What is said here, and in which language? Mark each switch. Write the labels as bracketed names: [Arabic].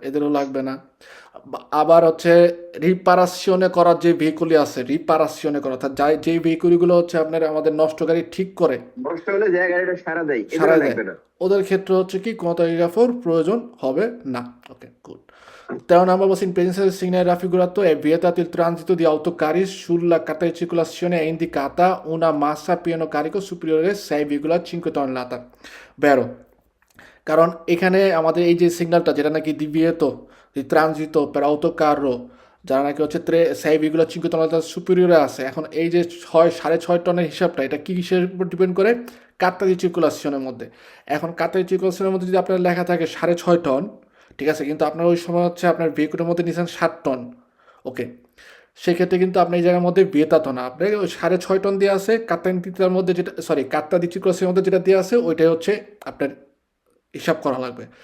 [Bangla] এদেরও লাগবে না। আবার হচ্ছে রিপারাশনে করার যে ভেহিকুলি আছে, রিপারাশনে করা, অর্থাৎ যেই ভেহিকুলগুলো হচ্ছে আপনার আমাদের নষ্ট গাড়ি ঠিক করে, নষ্ট হলে যে গাড়িটা সারা দেয়, সারা এদেরও দেয়, লাগবে না। ওদের ক্ষেত্রে হচ্ছে কি কোনো তালিকাফর প্রয়োজন হবে না। [English] Okay, good. [Italian] 13 [English] number was [Italian] in presenza del segnale raffigurato è vietato il transito di autocarri sulla carta di circolazione è indicata una massa pieno carico superiore 6,5 tonnellate. [Bangla] Vero, কারণ এখানে আমাদের এই যে সিগন্যালটা যেটা নাকি দিবিয়েতো [Italian] di transito per autocarro, [Bangla] যারা নাকি হচ্ছে 6,5 টনের সুপিরিয়রে আছে, এখন এই যে 6.5 টনের হিসাবটা এটা কি কিসের উপর ডিপেন্ড করে? কার্তা দি সার্কুলেশনের মধ্যে। এখন কার্তা দি সার্কুলেশনের মধ্যে যদি আপনার লেখা থাকে 6.5 টন, ঠিক আছে, কিন্তু আপনার ওই সময় হচ্ছে আপনার ভেহিকুলের মধ্যে নিয়েছেন 7 টন, ওকে, সেক্ষেত্রে কিন্তু আপনি এই জায়গার মধ্যে বিয়েতাতো না, আপনার ওই 6.5 টন দিয়ে আছে, কার্তার মধ্যে যেটা, সরি, কার্তা দি সার্কুলেশনের মধ্যে যেটা দিয়ে আছে ওইটাই হচ্ছে আপনার হিসাব করা লাগবে।